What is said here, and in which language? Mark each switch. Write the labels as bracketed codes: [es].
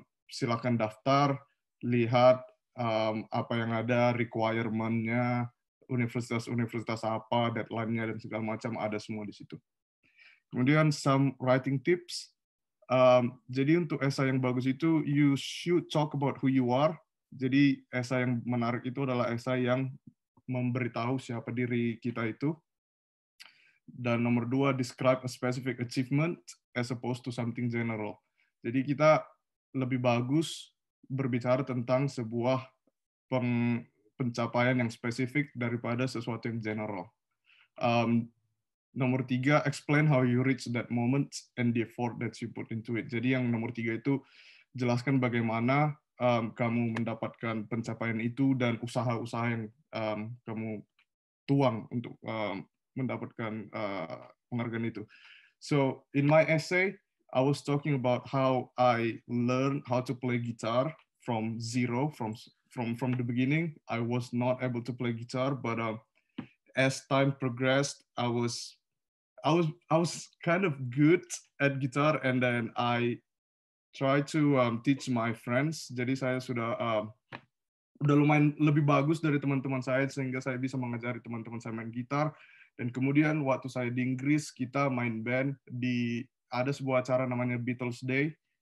[id] Silakan daftar, lihat apa yang ada, requirement-nya, universitas-universitas apa, deadline-nya, dan segala macam, ada semua di situ. Kemudian [en] some writing tips. [id] Jadi untuk esai yang bagus itu, [en] you should talk about who you are. [id] Jadi esai yang menarik itu adalah esai yang memberitahu siapa diri kita itu. Dan nomor 2, [en] describe a specific achievement as opposed to something general. [id] Jadi kita lebih bagus berbicara tentang sebuah pencapaian yang spesifik daripada sesuatu yang general. Nomor 3, [en] explain how you reach that moment and the effort that you put into it. [id] Jadi yang nomor 3 itu jelaskan bagaimana kamu mendapatkan pencapaian itu dan usaha-usaha yang kamu tuang untuk mendapatkan penghargaan itu. [en] So in my essay, I was talking about how I learned how to play guitar from zero, from the beginning. I was not able to play guitar, but as time progressed, I was kind of good at guitar, and then I tried to teach my friends. [id] Jadi saya udah lumayan lebih bagus dari teman-teman saya, sehingga saya bisa mengajari teman-teman saya main gitar. Dan kemudian waktu saya di Inggris, kita main band ada sebuah acara namanya Beatles Day.